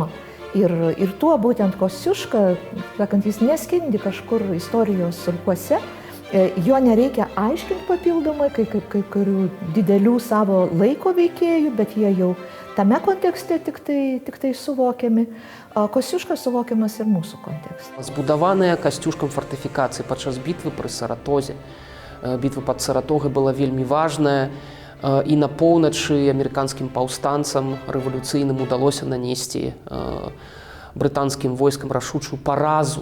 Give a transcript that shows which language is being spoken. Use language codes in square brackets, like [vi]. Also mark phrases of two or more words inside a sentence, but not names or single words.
[lt] Ir tuo būtent Kosciuška, sakant, jis neskendi kažkur istorijos rūkuose, jo nereikia aiškinti papildomai, kai kurių didelių savo laiko veikėjų, bet jie jau tame kontekste tik tai suvokiami. Kosciuška suvokiamas ir mūsų kontekste. [be] Збудаваная Касцюшкам фортыфікацыі падчас бітвы пры Саратозе. Бітва пад Саратогай была вельмі важная. І на поўначы амерыканскім паўстанцам рэвалюцыйным удалося нанесці брытанскім войскам рашучую паразу.